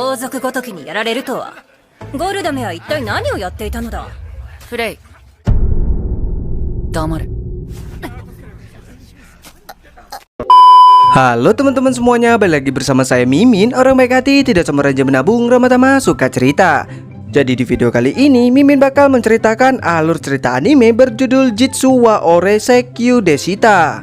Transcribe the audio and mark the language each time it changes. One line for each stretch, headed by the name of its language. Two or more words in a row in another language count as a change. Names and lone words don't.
Japanese: くごときにやられるとは。ゴルダメは一体何をやっていたのだ。フレイ、黙れ。
Indonesian: Halo teman-teman semuanya, balik lagi bersama saya Mimin, orang baik hati, tidak sama raja menabung, ramah tamah, suka cerita. Jadi di video kali ini, Mimin bakal menceritakan alur cerita anime berjudul Jitsu wa Ore Seikyu Deshita.